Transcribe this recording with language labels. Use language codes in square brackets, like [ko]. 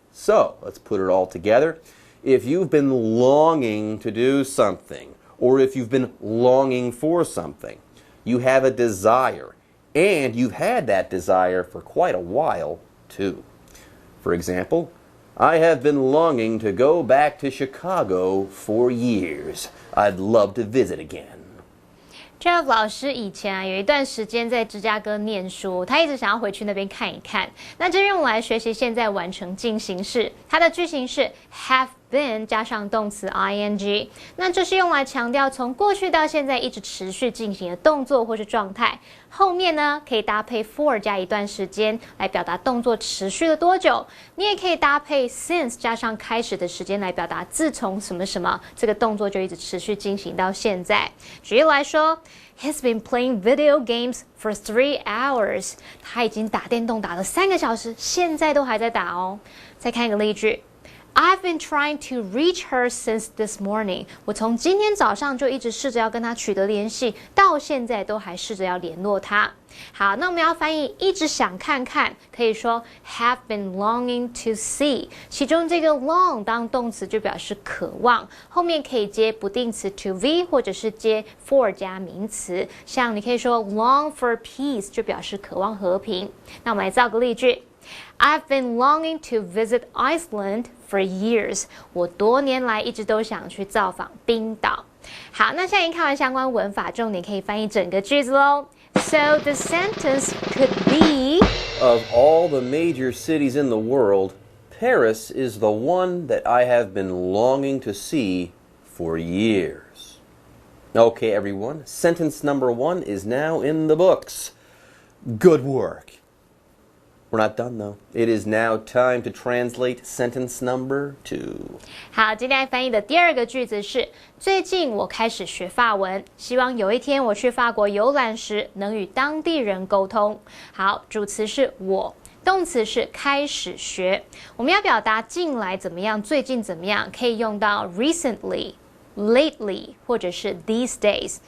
[en] So, let's put it all together. If you've been longing to do something, or if you've been longing for something, you have a desire, and you've had that desire for quite a while, too. For example, I have been longing to go back to Chicago for years. I'd love to visit again. [zh] Jeff 老师以前有一段时间在芝加哥念书，他一直想要回去那边看一看。那这边我们来学习现在完成进行式，它的句型是 have been 加上动词 ing。那这是用来强调从过去到现在一直持续进行的动作或是状态。后面呢可以搭配 for 加一段时间来表达动作持续了多久。你也可以搭配 since 加上开始的时间来表达自从什么什么这个动作就一直持续进行到现在。举例来说。 [en] He's been playing video games for 3 hours. [zh] 他已经打电动打了3个小时，现在都还在打哦。再看一个例句 [en] I've been trying to reach her since this morning. [zh] 我从今天早上就一直试着要跟她取得联系，到现在都还试着要联络她。好，那我们要翻译一直想看看，可以说 [en] have been longing to see。 [zh] 其中这个 long 当动词就表示渴望，后面可以接不定词 to be 或者是接 for 加名词。像你可以说 [en] long for peace [zh] 就表示渴望和平。那我们来造个例句。 [en] I've been longing to visit Iceland for years. [zh] 我多年来一直都想去造访冰岛。好，那现在已经看完相关文法，重点可以翻译整个句子咯。 [en] So the sentence could be Of all the major cities in the world, Paris is the one that I have been longing to see for years. Okay, everyone, sentence number 1 is now in the books. Good work. We're not done, though. It is now time to translate sentence number 2. [zh] 好，今天翻译的第二个句子是：最近我开始学法文，希望有一天我去法国游览时能与当地人沟通。好，主词是我，动词是开始学。我们要表达近来怎么样，最近怎么样，可以用到 recently。Lately 或者是 these days。